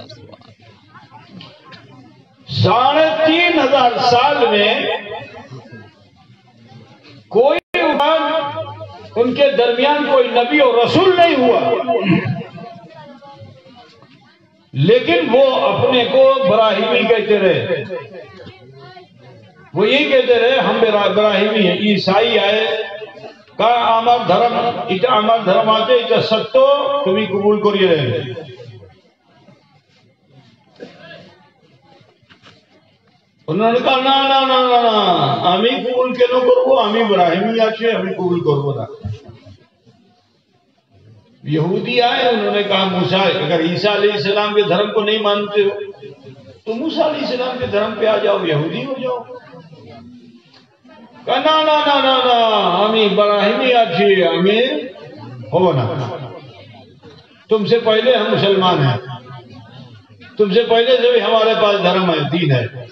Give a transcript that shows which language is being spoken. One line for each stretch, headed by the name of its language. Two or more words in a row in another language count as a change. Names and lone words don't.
Urdu: 3500 سال میں کوئی ان کے درمیان کوئی نبی اور رسول نہیں ہوا، لیکن وہ اپنے کو ابراہیمی کہتے رہے. وہ یہی کہتے رہے ہم ابراہیمی ہیں. عیسائی آئے کہا
Bangla: আমার ধর্ম আছে এটা সত্য তুমি কবুল করিয়ে রহে.
Urdu: انہوں نے کہا نا نا نا نا
Bangla: আমি কবুল কেন করব, আমি ابراہیمی আছে আমি কবুল করব না.
Urdu: یہودی آئے انہوں نے کہا موسیٰ اگر عیسیٰ علیہ السلام کے دھرم کو نہیں مانتے ہو تو موسیٰ علیہ السلام کے دھرم پہ آ جاؤ، یہودی ہو جاؤ. کہا نا نا نا نا نا ہمیں ابراہیمی آچی ہمیں ہو نا، تم سے پہلے ہم مسلمان ہیں، تم سے پہلے سے بھی ہمارے پاس دھرم ہے، دین ہے.